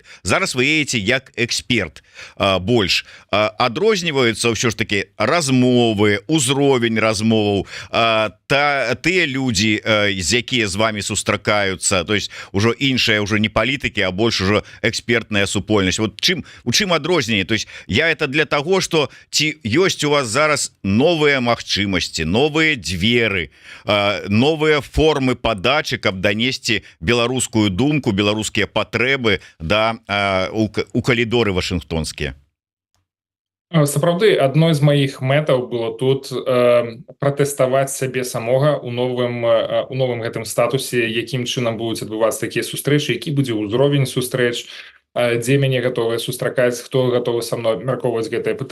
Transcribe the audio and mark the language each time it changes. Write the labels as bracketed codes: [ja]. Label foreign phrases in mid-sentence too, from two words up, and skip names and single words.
[be] Зараз вы едете як эксперт больш. Адрозніваюцца ўсё ж таки размовы, узровень размоваў, тыя людзі, з якія з вами сустракаюцца, [ru] то есть [be] ужо іншая, уже не палітыкі, а больш ужо экспертная супольнасць. Вот у чым адрозненне? [ru] То есть я это для того, что [be] ці ёсць у вас зараз новыя магчымасці, новыя дзверы, новыя формы падачы, каб данесці беларускую думку, беларускія патрэбы у калідоры вашынгтонскія. Сапраўды, адной з маіх мэтаў было тут пратэставаць сябе самога у новым гэтым статусе, якім чынам будуць адбывацца такія сустрэчы, які будзе ўзровень сустрэч, дзе мяне гатовыя сустракаць, хто гатовы са мной абмяркоўваць гэтае пытанне.